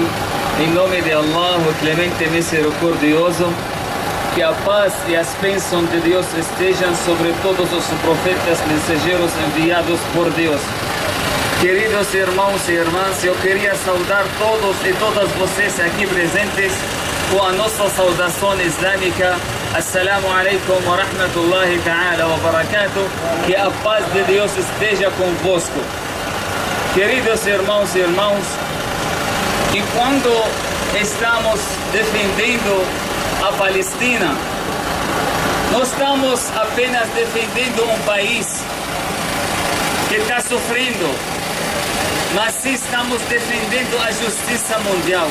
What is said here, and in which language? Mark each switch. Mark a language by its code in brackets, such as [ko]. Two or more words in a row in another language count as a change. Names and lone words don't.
[pt] Em nome de Allah, o clemente misericordioso, que a paz e as bênçãos de Deus estejam sobre todos os profetas mensageiros enviados por Deus. Queridos irmãos e irmãs, eu queria saudar todos e todas vocês aqui presentes com a nossa saudação islâmica. [ar] السلام عليكم ورحمة الله تعالى وبركاته. [pt] Que a paz de Deus esteja convosco. Queridos irmãos e irmãs, enquanto estamos defendendo a Palestina, não estamos apenas defendendo um país que está sofrendo, mas sim estamos defendendo a justiça mundial.